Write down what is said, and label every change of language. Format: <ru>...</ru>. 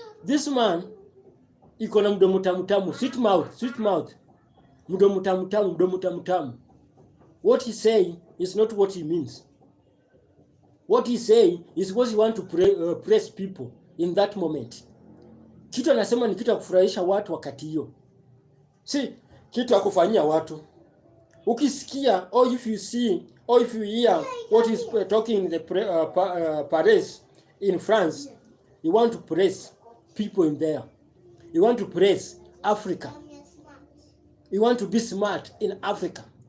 <sw>This man, iko na mdomo tamu tamu,</sw> <en>sweet mouth,</en> <sw>mdomo tamu tamu.</sw> <en>What he say is not what he means. What he say is what he want to press people in that moment.</en> <sw>Kitu anasema ni kitu ya kufurahisha watu wakati hiyo, si kitu ya kufanyia watu. Ukisikia,</sw> <en>or if you see, or if you hear what is talking in the Paris in France, you want to praise people in there. You want to praise Africa. You want to be smart in Africa.</en>